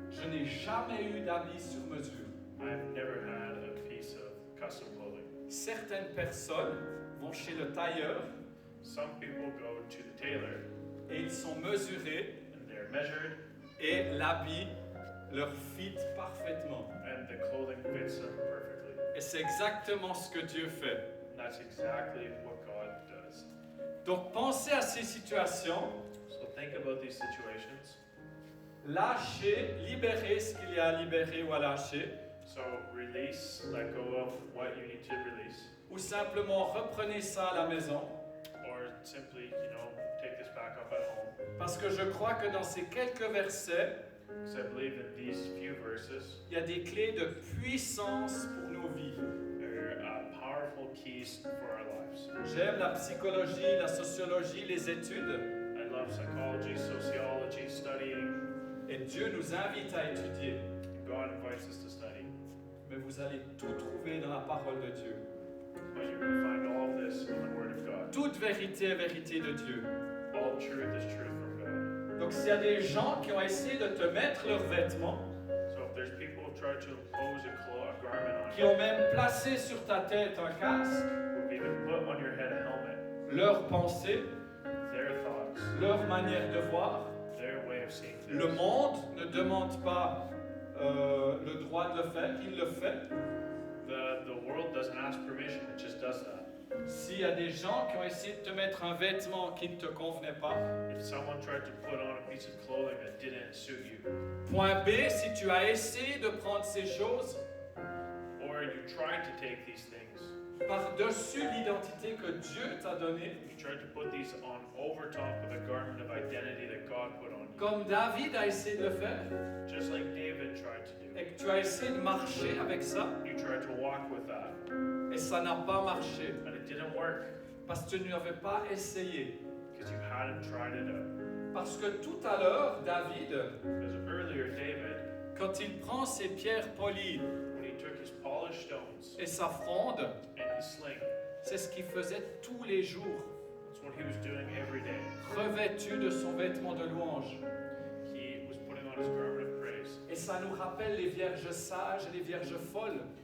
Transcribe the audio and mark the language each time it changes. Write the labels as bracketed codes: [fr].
[fr] Je n'ai jamais eu d'habit sur mesure. [en] I've never had a piece of custom clothing. [fr] Certaines personnes vont chez le tailleur [en] Some people go to the tailor [fr] et ils sont mesurés [en] and they're measured [fr] et l'habit leur fit parfaitement. [en] and the clothing fits them perfectly. [fr] Et c'est exactement ce que Dieu fait. [en] And that's exactly what God does. [fr] Donc pensez à ces situations, [en] So think about these situations. [fr] lâchez, libérez ce qu'il y a à libérer ou à lâcher, [en] So release, let go of what you need to release, [fr] ou simplement reprenez ça à la maison. [en] or simply, take this back up at home. [fr] Parce que je crois que dans ces quelques versets, [en] Because I believe in these few verses, [fr] il y a des clés de puissance pour nos vies. [en] they're powerful keys for our lives. [fr] J'aime la psychologie, la sociologie, les études, [en] I love psychology, sociology, studying. [fr] et Dieu nous invite à étudier. [en] God invites us to study. [fr] Mais vous allez tout trouver dans la parole de Dieu. [en] But you're going to find all of this in the Word of God. [fr] Toute vérité est vérité de Dieu. [en] All truth is truth from God. [fr] Donc s'il y a des gens qui ont essayé de te mettre leurs vêtements, [en] So if there's people who try to impose a garment on [fr] qui [en] you, [fr] ont même placé sur ta tête un casque, [en] who've even put on your head a helmet, [fr] leurs pensées, [en] their thoughts, [fr] leur manière de voir, [en] their way of seeing things. [fr] le monde ne demande pas le droit de le faire, il le fait. [en] The world doesn't ask permission, it just does that. [fr] S'il y a des gens qui ont essayé de te mettre un vêtement qui ne te convenait pas, [en] If someone tried to put on a piece of clothing that didn't suit you, [fr] point B, si tu as essayé de prendre ces choses [en] or you tried to take these things, [fr] par-dessus l'identité que Dieu t'a donnée, [en] you tried to put these on over top of the garment of identity that God put on you, [fr] comme David a essayé de le faire, [en] just like David tried to do. [fr] et que tu as essayé de marcher avec ça, [en] You tried to walk with that, [fr] et ça n'a pas marché, [en] and it didn't work [fr] parce que tu n'avais pas essayé. [en] because you hadn't tried it out. [fr] Parce que tout à l'heure, David, [en] Because earlier, David, [fr] quand il prend ses pierres polies [en] when he took his polished stones [fr] et sa fronde, [en] and his sling, [fr] c'est ce qu'il faisait tous les jours, [en] that's what he was doing every day. [fr] revêtu de son vêtement de louange. [en] He was putting on his garment of praise. [fr] Et ça nous rappelle les vierges sages et les vierges folles.